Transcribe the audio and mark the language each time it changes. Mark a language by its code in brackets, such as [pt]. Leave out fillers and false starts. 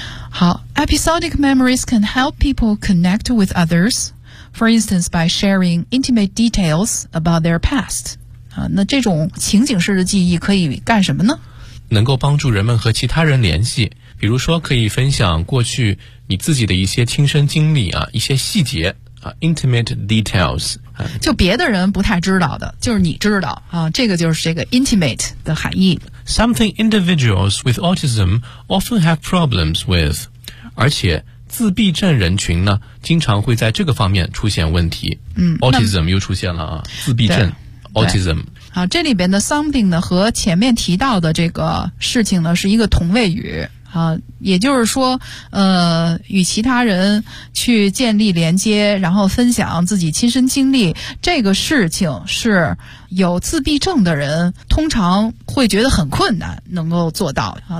[zh] 好， [en] episodic memories can help people connect with othersFor instance, by sharing intimate details about their past. [zh] 那这种情景式的记忆可以干什么呢？能够帮助人们和其他人联系，比如说可以分享过去你自己的一些亲身经历啊，一些细节啊 , [en] intimate details. [zh] 就别的人不太知道的，就是你知道啊，这个就是这个 intimate 的含义。 [en] Something individuals with autism often have problems with. [zh] 而且自闭症人群呢经常会在这个方面出现问题。嗯， autism 又出现了啊，自闭症 autism。好，这里边的 something 呢和前面提到的这个事情呢是一个同位语啊，也就是说与其他人去建立连接，然后分享自己亲身经历，这个事情是有自闭症的人通常会觉得很困难能够做到啊。